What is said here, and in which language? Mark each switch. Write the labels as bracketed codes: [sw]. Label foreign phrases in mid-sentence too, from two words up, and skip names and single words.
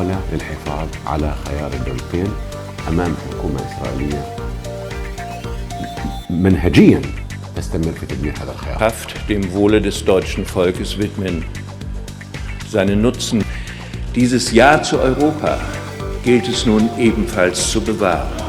[ar] للحفاظ على خيار الدولتين أمام حكومة إسرائيلية منهجياً تستمر في تدمير هذا الخيار. [de] Kraft dem Wohle des deutschen Volkes widmen, seinen Nutzen. Dieses Ja zu Europa gilt es nun ebenfalls zu bewahren.